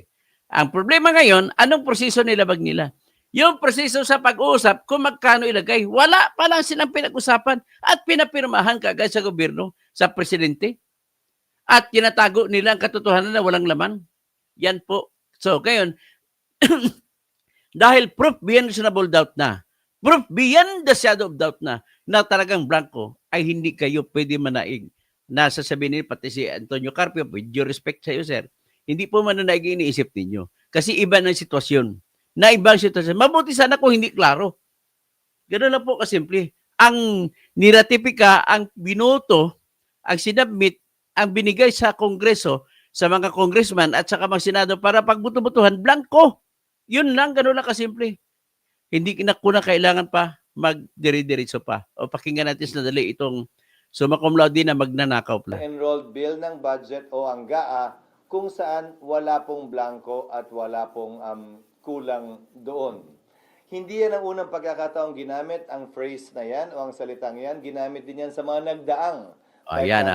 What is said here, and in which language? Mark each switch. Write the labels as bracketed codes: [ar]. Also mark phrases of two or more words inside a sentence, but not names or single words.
[tl] Ang problema ngayon, anong proseso nilabag nila? Yung proseso sa pag-uusap, kung magkano ilagay, wala pa lang silang pinag-usapan at pinapirmahan kagad sa gobyerno, sa presidente. At tinatago nila ang katotohanan na walang laman. Yan po. So, ngayon, dahil [en] proof beyond reasonable doubt [tl] na, [en] proof beyond the shadow of doubt [tl] na talagang blanco, ay hindi kayo pwede manaig. Nasasabihin niyo, pati si Antonio Carpio, [en] with due respect [tl] sa iyo, sir, hindi po mananaig iniisip ninyo. Kasi iba ng sitwasyon. Na ibang sitwasyon. Mabuti sana kung hindi klaro. Ganoon lang po kasimple. Ang niratipika, ang binoto, ang sinabmit, ang binigay sa Kongreso, sa mga congressman at sa mga senado para pagbuto-butuhan, blanco. Yun lang, ganoon lang kasimple. Hindi na kailangan pa magdiri-diretso pa. O pakinggan natin sa dali itong [la] summa cum laude [tl] na magnanakaw pala. [en] enrolled bill [tl] ng budget o ang GAA kung saan wala pong blanco at wala pong kulang doon. Hindi yan ang unang pagkakataong ginamit ang phrase na yan o ang salitang yan. Ginamit din yan sa mga nagdaang Ayan